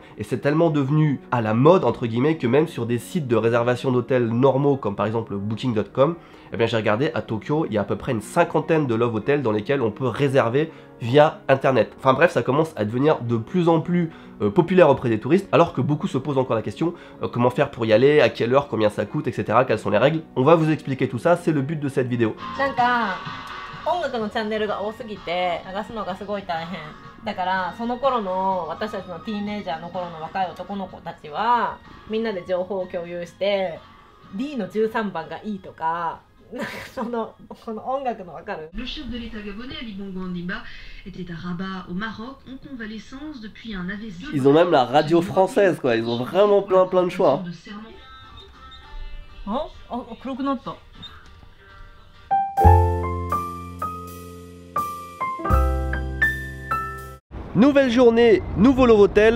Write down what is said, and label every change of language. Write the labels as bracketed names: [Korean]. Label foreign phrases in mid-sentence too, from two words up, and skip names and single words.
[French] Et c'est tellement devenu à la mode, entre guillemets, que même sur des sites de réservation d'hôtels normaux, comme par exemple Booking.com, eh bien j'ai regardé, à Tokyo, il y a à peu près une 50aine de [English] Love Hotels [French] dans lesquels on peut réserver via internet. Enfin bref, ça commence à devenir de plus en plus populaire auprès des touristes, alors que beaucoup se posent encore la question, comment faire pour y aller, à quelle heure, combien ça coûte, etc. Quelles sont les règles. On va vous expliquer tout ça, c'est le but de cette vidéo. [Japanese] 音楽のチャンネルが多すぎて流すのがすごい大変だから、その頃の私たちのティーンエイジャーの頃の若い男の子たちはみんなで情報を共有して D の13番がいいとか、なんかこの音楽の分かる。 [French] Le chef de l'État gabonais, Ali Bongo Ondimba, était à Rabat, au Maroc, en convalescence depuis un AVC. Ils ont même la radio française, quoi. Ils ont vraiment plein de choix. [Japanese] あ、黒くなった。 [French] Nouvelle journée, nouveau [English] Love Hotel.